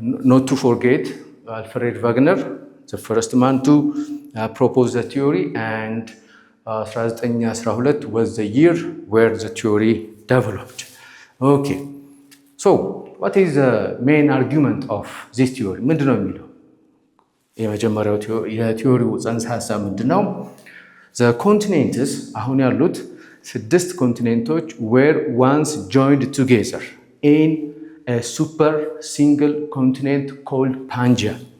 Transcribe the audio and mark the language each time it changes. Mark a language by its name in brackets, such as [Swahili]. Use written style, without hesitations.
[English] not to forget Alfred Wegener, the first man to propose the theory, and 1912 was the year where the theory developed. Okay, so what is the main argument of this theory? [Amharic] ምንድን ነው የሚለው? የመጀመሪያው የቲዮሪው ጽንሰ ሀሳብ ምንድን ነው? [English] the continents [Amharic] አሁን ያሉት 6 ኮንቲኔንቶች [English] were once joined together in a super single continent called Pangaea.